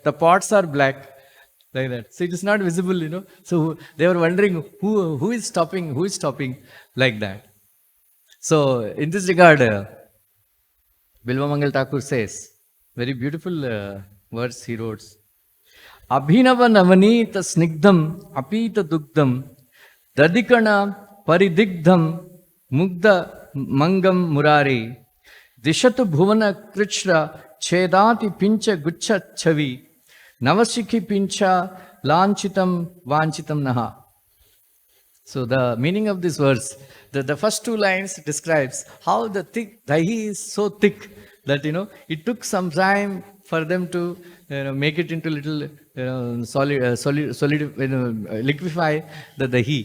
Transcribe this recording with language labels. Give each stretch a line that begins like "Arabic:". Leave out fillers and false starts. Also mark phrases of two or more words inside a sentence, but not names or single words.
English: The pots are black, like that. So it is not visible, So they were wondering who is stopping, like that. So in this regard, Bilva Mangal Thakur says, very beautiful words he wrote.
Sanskrit: अभिनव नवनीत स्निग्धम् आपीत दुग्धम् दधिकण परिदिग्धम् मुग्ध मङ्गम् मुरारि दिशतु भुवन कृच्छ्र छेदति पिञ्छ गुच्छ छवि नवशिखि पिञ्छ लाञ्छितम् वाञ्छितम् नः.
English: So the meaning of this verse, the first two lines describes how the thick dahi is so thick that it took some time for them to make it into little solid liquefy the dahi.